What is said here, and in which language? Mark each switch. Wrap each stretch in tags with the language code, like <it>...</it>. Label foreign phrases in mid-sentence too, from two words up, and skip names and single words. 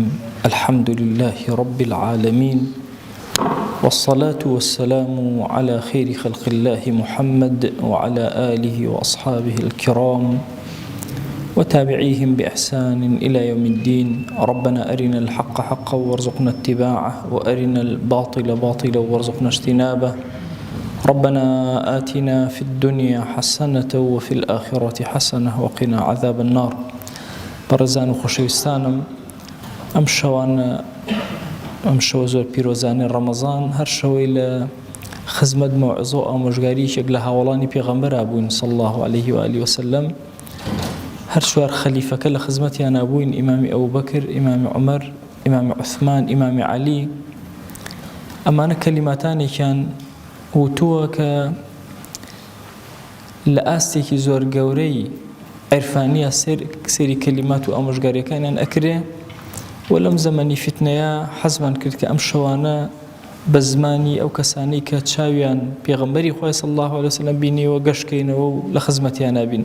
<ar>الحمد لله رب العالمين، والصلاة والسلام على خير خلق الله محمد وعلى آله وأصحابه الكرام وتابعيهم بإحسان إلى يوم الدين. ربنا أرنا الحق حقا وارزقنا اتباعه، وأرنا الباطل باطلا وارزقنا اجتنابه. ربنا آتنا في الدنيا حسنة وفي الآخرة حسنة وقنا عذاب النار.</ar> <ckb>بەڕێزان و خۆشەویستانم، ئەم شەوە زۆر پیرۆزانەی ڕەمەزان، هەر شەوەی لە خزمەت مەوعظە و ئامۆژگاریەکێک لە هاوڵانی پێغەمبەرا بووین</ckb> <ar>صلی الله عليه وآله وسلم.</ar> <ckb>هەر چوار خەلیفەکە لە خزمەتیانە بووین: ئیمامی ئەبوبەکر، ئیمامی عومەر، ئیمامی عوثمان، ئیمامی عەلی. ئەمانە کەلیماتانێکیان وتووە کە لە ئاستێکی زۆر گەورەی عرفانیە سێری کەلیمات و ئامۆژگاریەکانیان ئەکرێ، و لەم زەمەنی فتنەیە حەزمان کرد کە ئەم شەوانە بە زمانی ئەو کەسانەی کە چاویان پێغەمبەری خوای</ckb> <ar>صلی الله علیه وسلم</ar> <ckb>بینیوە گەشتکەینەوە و لە خزمەتیانە بین.</ckb>